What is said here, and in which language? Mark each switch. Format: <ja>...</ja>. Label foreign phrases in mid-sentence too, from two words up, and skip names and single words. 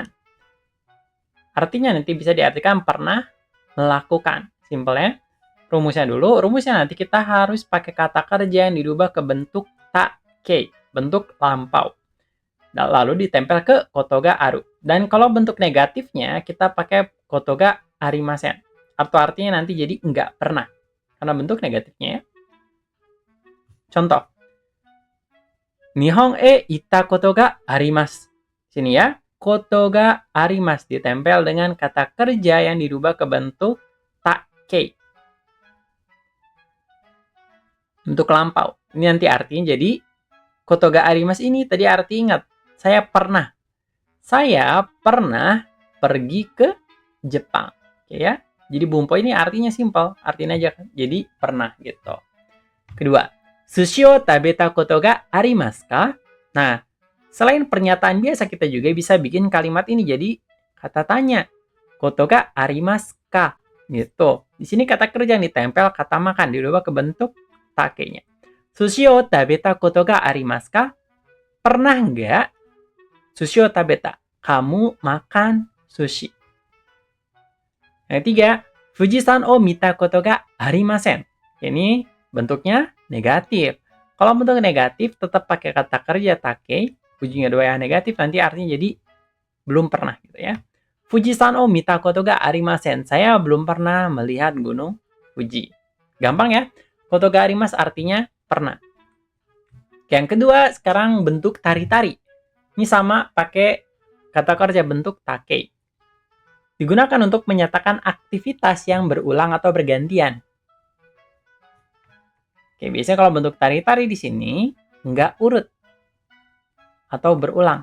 <id>Artinya nanti bisa diartikan pernah melakukan. Simpelnya, rumusnya dulu. Rumusnya nanti kita harus pakai kata kerja yang dirubah ke bentuk take, bentuk lampau. Lalu ditempel ke</id> <ja>koto ga aru.</ja> <id>Dan kalau bentuk negatifnya, kita pakai</id> <ja>koto ga arimasen.</ja> <id>Atau artinya nanti jadi enggak pernah. Karena bentuk negatifnya ya. Contoh.</id> <ja>Nihon e itta koto ga arimasu.</ja> <id>Sini ya.</id> <ja>Koto ga arimasu</ja> <id>ditempel dengan kata kerja yang dirubah ke bentuk take. Bentuk lampau. Ini nanti artinya jadi</id> <ja>koto ga arimasu</ja> <id>ini tadi arti ingat. Saya pernah pergi ke Jepang. Oke ya. Jadi bumpo ini artinya simpel. Artinya aja kan. Jadi pernah gitu. Kedua.</id> <ja>Sushi o tabeta koto ga arimasu ka?</ja> <id>Nah, selain pernyataan biasa kita juga bisa bikin kalimat ini jadi kata tanya.</id> <ja>Koto ga arimasu ka? Gitu.</ja> <id>Di sini kata kerja ditempel kata makan dirubah ke bentuk take-nya.</id> <ja>Sushi o tabeta koto ga arimasu ka?</ja> <id>Pernah nggak</id> <ja>sushi o tabeta?</ja> <id>Kamu makan sushi. Yang ketiga,</id> <ja>Fujisan o mita koto ga arimasen.</ja> <id>Ini bentuknya negatif. Kalau bentuk negatif tetap pakai kata kerja take, ujungnya dua yang negatif nanti artinya jadi belum pernah gitu ya.</id> <ja>Fujisan o mita koto ga arimasen.</ja> <id>Saya belum pernah melihat gunung Fuji. Gampang ya.</id> <ja>Koto ga arimasu</ja> <id>artinya pernah. Yang kedua, sekarang bentuk tari-tari. Ini sama pakai kata kerja bentuk take. Digunakan untuk menyatakan aktivitas yang berulang atau bergantian. Oke, biasanya kalau bentuk tari-tari di sini nggak urut atau berulang.</id>